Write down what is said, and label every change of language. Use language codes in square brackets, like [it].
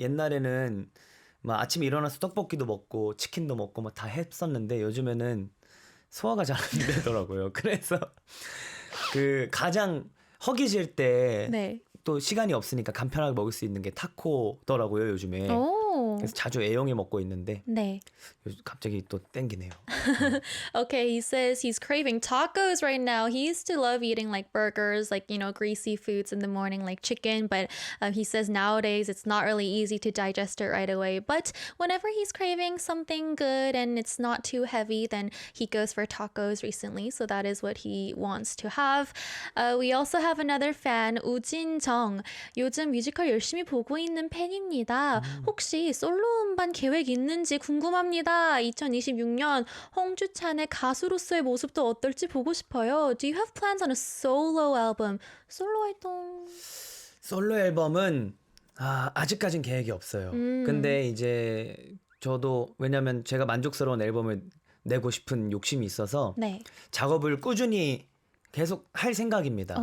[ko] 옛날에는 막 아침에 일어나서 떡볶이도 먹고 치킨도 먹고 막 다 했었는데 요즘에는 소화가 잘 안 되더라고요. 그래서 그 가장 허기질 때 네. 또 시간이 없으니까 간편하게 먹을 수 있는 게 타코더라고요, 요즘에. 오. 그래서 자주 애용해 먹고 있는데 네. 갑자기 또 땡기네요. [en] Okay, he says he's craving tacos right now. He used to love eating like burgers, like, greasy foods in the morning, like chicken. But he says nowadays it's not really easy to digest it right away. But whenever he's craving something good and it's not too heavy, then he goes for tacos recently. So that is what he wants to have. We also have another fan, 우진정. [ko] 요즘 뮤지컬 열심히 보고 있는 팬입니다. 혹시 솔로 음반 계획 있는지 궁금합니다. 2026년 홍주찬의 가수로서의 모습도 어떨지 보고 싶어요. [en] Do you have plans on a solo album? [ko] 솔로 활동. 솔로 앨범은 아직까진 계획이 없어요. 근데 이제 저도 왜냐면 제가 만족스러운 앨범을 내고 싶은 욕심이 있어서 네. 작업을 꾸준히 계속 할 생각입니다.